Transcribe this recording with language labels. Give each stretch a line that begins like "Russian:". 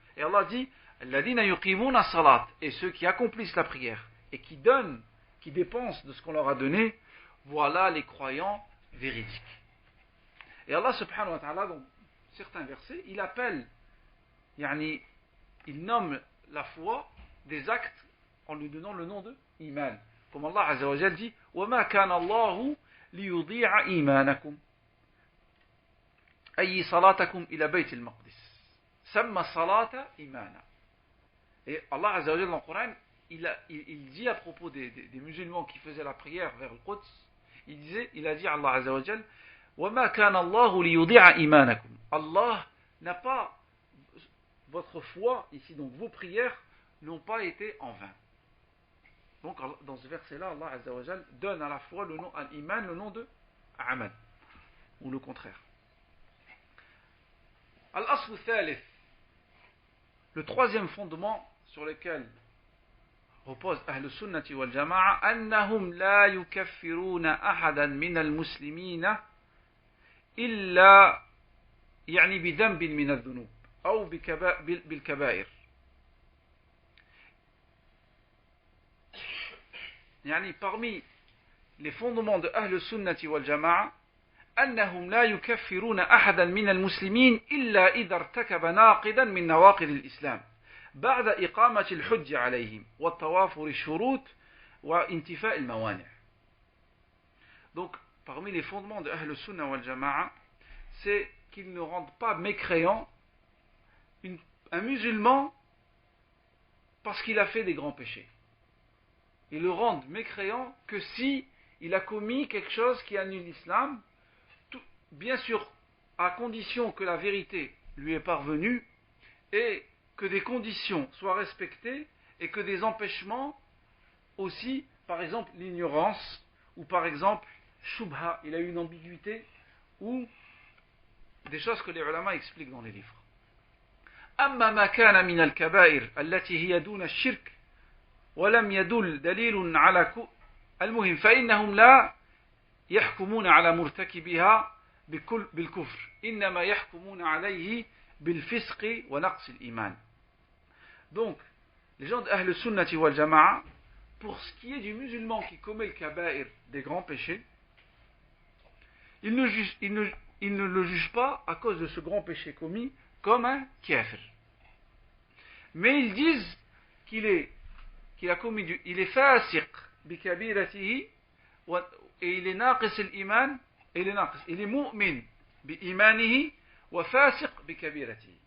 French: Et Allah dit,
Arabic: alladhina yuqimuna salat,
French: et ceux qui accomplissent la prière et qui donnent, qui dépensent de ce qu'on leur a donné, voilà les croyants véridique. Et Allah subhanahu wa ta'ala, dans certains versets, il appelle, il nomme la foi des actes en lui donnant le nom de iman. Comme Allah azza wa jalla dit
Arabic: وَمَا كَانَ اللَّهُ لِيُضِيعَ إِيمَانَكُمْ أي صلاتكم إلى بيت المقدس سمى الصلاة إيمانا.
French: Et Allah azza wa jalla dans le Coran, il dit à propos des musulmans qui faisaient la prière vers le Quds, il a dit à Allah azza wa jalla
Arabic: وَمَا كَانَ اللَّهُ لِيُضِيعَ إِيمَانَكُمْ.
French: Allah n'a pas, votre foi ici, donc vos prières n'ont pas été en vain. Donc dans ce verset-là, Allah azza wa jalla donne à la foi le nom, à l'iman, le nom de amal, ou le contraire.
Arabic: Al-asl thalith,
French: le troisième fondement sur lequel repose
Arabic: Ahl Sunnati wal Jama'a, annahum la yukaffiruna ahadan min al-muslimina illa بذنب من الذنوب أو بالكبائر.
French: Parmi les fondements de
Arabic: Ahl Sunnati wal Jama'a, أنهم لا يكفرون أحدا من المسلمين إلا إذا ارتكب ناقضا من نواقض الإسلام بعد إقامة الحج عليهم والتوافر الشروط وانتفاء الموانع.
French: Donc, parmi les fondements de Ahl Sunna wal Jama'a, c'est qu'ils ne rendent pas mécréant un musulman parce qu'il a fait des grands péchés. Ils le rendent mécréant que si il a commis quelque chose qui annule l'islam, bien sûr à condition que la vérité lui est parvenue et que des conditions soient respectées et que des empêchements aussi, par exemple l'ignorance, ou par exemple shubha, il a une ambiguïté, ou des choses que les ulama expliquent dans les livres.
Arabic: أما ما كان من الكبائر التي هي دون الشرك ولم يدل دليل على المهم فإنهم لا يحكمون على مرتكبها بالكفر إنما يحكمون عليه بالفسق ونقص الإيمان.
French: Donc les gens d'Ahl Sunnati wal Jama'a, pour ce qui est du musulman qui commet le kaba'ir, des grands péchés, ils ne le jugent pas à cause de ce grand péché commis comme un kafir. Mais ils disent qu'il a commis il est
Arabic: fasiq bi kabiratihi
French: et il est
Arabic: naqis al-iman,
French: il est
Arabic: mu'min bi imanihi wa fasiq bi kabiratihi.